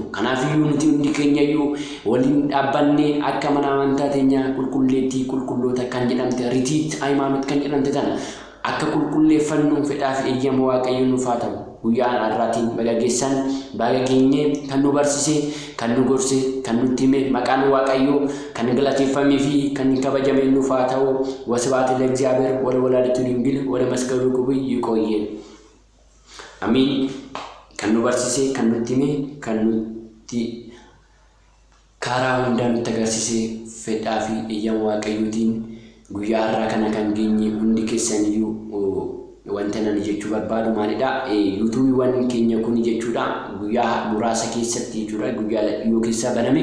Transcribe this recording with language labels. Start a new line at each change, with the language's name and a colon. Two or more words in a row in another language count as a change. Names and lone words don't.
Oromo: Kanaafiyyuu nuti hundi keenyayyuu waliin dhaabbannee akka mana amantaa keenya qulqulleettii qulqulloota kan jedhamte ritiit hayimaanot kan jedhamte tana akka qulqulleeffannuun fedhaa fi eeyyama Waaqayyo nuuf haa ta'u. Guyyaan har'aatiin baga geessan baga geenye kan nu barsise kan nu gorse kan nutti hime maqaan Waaqayyoo kan galateeffamee fi kan kabajame nuuf haa ta'u.
Geez: ወስብሐት ለእግዚአብሔር ወለወላዲቱ ድንግል ወለመስቀሉ ክቡር ይቆየን። አሜን።
Oromo: kan nu barsise kan nutti hime kan nutti karaa hundaan nutti agarsiise fedhaa fi eeyyama Waaqayyootiin guyyaa har'aa kana kan geenye hundi keessaniyyuu wanta nan jechuu barbaadu maalidha? yuutuubiiwwan keenya kun jechuudha guyyaa muraasa keessatti jechuudha guyyaa yoo keessa baname.